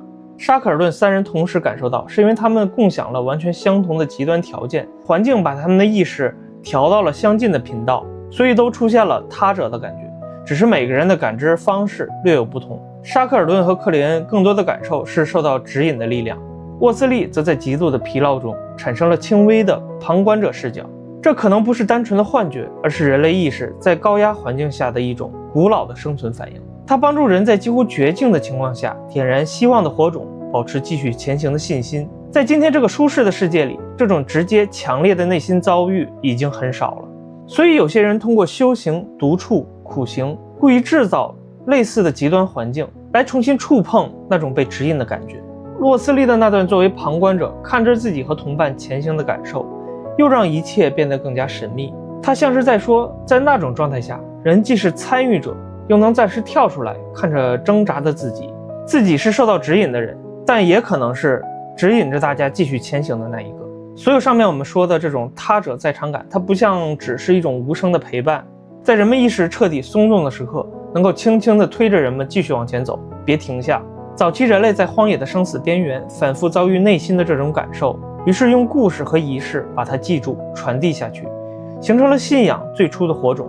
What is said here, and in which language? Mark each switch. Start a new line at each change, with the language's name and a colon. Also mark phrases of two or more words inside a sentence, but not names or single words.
Chinese: 沙克爾頓三人同時感受到，是因為他們共享了完全相同的極端條件，環境把他們的意識調到了相近的頻道，所以都出現了他者的感覺，只是每個人的感知方式略有不同。沙克爾頓和克林恩更多的感受是受到指引的力量，沃斯利則在極度的疲勞中產生了輕微的旁觀者視角。這可能不是單純的幻覺，而是人類意識在高壓環境下的一種古老的生存反應。它幫助人在幾乎絕境的情況下點燃希望的火種，保持繼續前行的信心。在今天這個舒適的世界裡，這種直接強烈的內心遭遇已經很少了。所以有些人通過修行、獨處、苦行，故意制造類似的極端環境，來重新觸碰那種被指引的感覺。洛斯利的那段作為旁觀者看着自己和同伴前行的感受，又讓一切變得更加神秘。他像是在說，在那種狀態下，人既是參與者，又能暫時跳出來看着掙扎的自己，自己是受到指引的人，但也可能是指引着大家繼續前行的那一個。所有上面我們說的這種他者在場感，它不像只是一種無聲的陪伴，在人們意識徹底鬆動的時刻，能夠輕輕地推着人們繼續往前走，別停下。早期人類在荒野的生死邊緣反覆遭遇內心的這種感受，於是用故事和儀式把它記住傳遞下去，形成了信仰最初的火種。